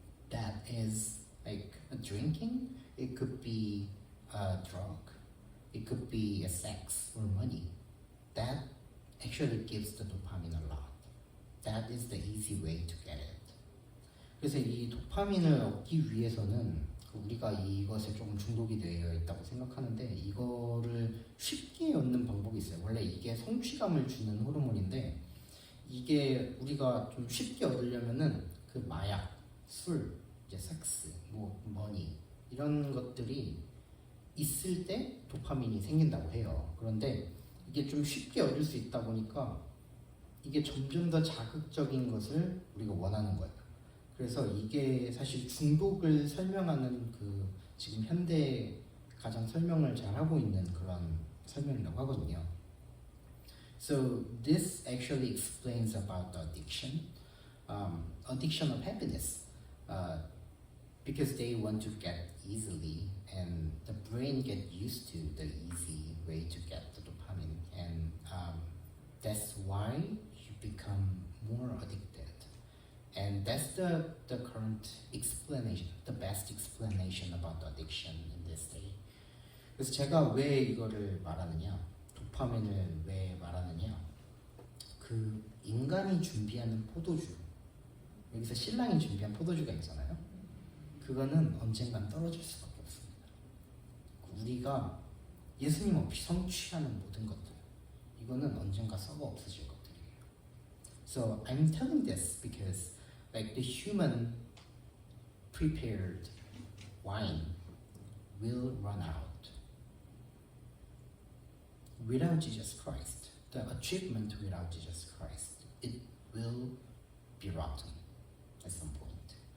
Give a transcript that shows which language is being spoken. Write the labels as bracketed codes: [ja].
[en] That is like a drinking, it could be a drug, it could be a sex or money. That actually gives the dopamine a lot. That is the easy way to get it. [ko] 그래서 이 도파민을 얻기 위해서는 우리가 이것에 조금 중독이 되어 있다고 생각하는데 이거를 쉽게 얻는 방법이 있어요. 원래 이게 성취감을 주는 호르몬인데 이게 우리가 좀 쉽게 얻으려면은 그 마약, 술, 이제 섹스, 뭐 머니 이런 것들이 있을 때 도파민이 생긴다고 해요. 그런데 이게 좀 쉽게 얻을 수 있다 보니까 이게 점점 더 자극적인 것을 우리가 원하는 거예요. 그래서 이게 사실 중독을 설명하는 그 지금 현대 가장 설명을 잘 하고 있는 그런 설명이라고 하거든요. [en] So this actually explains about the addiction, addiction of happiness, because they want to get easily, and the brain get used to the easy way to get the dopamine, and that's why you become more addicted. And that's the current explanation, the best explanation about the addiction in this day. [ko] 그래서 제가 왜 이거를 말하느냐, 도파민을 왜 말하느냐, 그 인간이 준비하는 포도주, 여기서 신랑이 준비한 포도주가 있잖아요. 그거는 언젠간 떨어질 수밖에 없습니다. 우리가 예수님 없이 성취하는 모든 것들, 이거는 언젠가 썩어 없어질 것들이에요. [en] So I'm telling this because like the human prepared wine will run out without Jesus Christ. The achievement without Jesus Christ, it will be rotten at some point.